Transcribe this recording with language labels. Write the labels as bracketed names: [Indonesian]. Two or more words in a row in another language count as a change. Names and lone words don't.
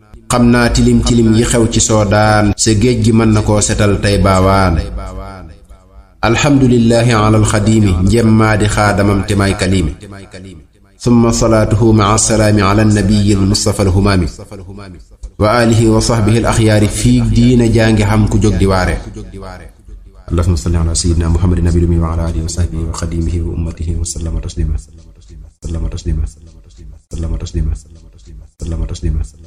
[Wolof] Xam naa tilim tilim yi xew ci Soodaan, sa géej gi mën na koo setal tey baawaan. [Arabic] الحمد لله على الخديم, [Wolof] njëm maa di xaadamam te may kaliimi. [Arabic] ثم صلاته مع سلام على النبي المصطفى الهمام. وآله وصحبه الأخيار في الدين [Wolof] jaa ngi xam ku jóg di waare. [Arabic] اللهم صل على سيدنا محمد النبي الأمي وعلى آله وصحبه وخديمه وأمته وسلم تسليما. سلم تسليما. سلم تسليما. سلم تسليما.